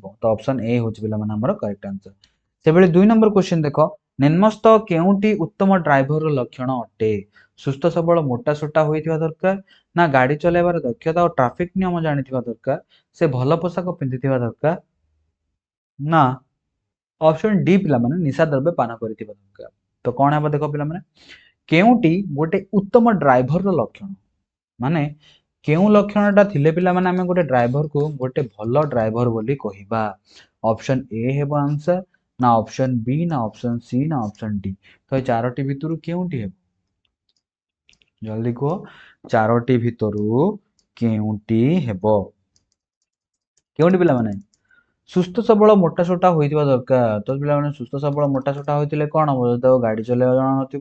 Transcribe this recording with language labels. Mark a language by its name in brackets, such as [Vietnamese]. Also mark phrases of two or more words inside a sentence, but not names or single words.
[Odia] ତ [English] option A [Odia] ହେଉଛି ପିଲାମାନେ ଆମର [English] correct answer. [Odia] ସେଭଳି 2 [English] number question [Odia] ଦେଖ, ନିମ୍ନସ୍ଥ କେଉଁଟି ଉତ୍ତମ ଡ୍ରାଇଭରର ଲକ୍ଷଣ ଅଟେ? ସୁସ୍ଥ ସବଳ ମୋଟାସୋଟା ହୋଇଥିବା ଦରକାର, ନା ଗାଡ଼ି ଚଲାଇବାର ଦକ୍ଷତା ଓ ଟ୍ରାଫିକ ନିୟମ ଜାଣିଥିବା ଦରକାର, ସେ ଭଲ ପୋଷାକ ପିନ୍ଧିଥିବା ଦରକାର, ନା [English] option D [Odia] ପିଲାମାନେ ନିଶା ଦ୍ରବ୍ୟ ପାନ କରିଥିବା ଦରକାର। ତ କ'ଣ ହେବ ଦେଖ ପିଲାମାନେ, କେଉଁଟି ଗୋଟେ ଉତ୍ତମ ଡ୍ରାଇଭରର ଲକ୍ଷଣ, ମାନେ କେଉଁ ଲକ୍ଷଣଟା ଥିଲେ ପିଲାମାନେ ଆମେ ଗୋଟେ ଡ୍ରାଇଭରକୁ ଗୋଟେ ଭଲ ଡ୍ରାଇଭର ବୋଲି କହିବା? [English] option A [Odia] ହେବ आंसर, ନା [English] option B, [Odia] ନା [English] option C, [Odia] ନା [English] option D. [Odia] ତ এই ଚାରୋଟି ଭିତରୁ କେଉଁଟି ହେବ? ଜଲ୍ଦି କୁହ, ଚାରୋଟି ଭିତରୁ କେଉଁଟି ହେବ? କେଉଁଟି ପିଲାମାନେ? ସୁସ୍ଥ ସବଳ ମୋଟାସୋଟା ହୋଇଥିବା ଦରକାର। ତ ପିଲାମାନେ ସୁସ୍ଥ ସବଳ ମୋଟାସୋଟା ହୋଇଥିଲେ କ'ଣ ହବ? ଯଦି ତାକୁ ଗାଡ଼ି ଚଲେଇବା ଜଣା ନଥିବ।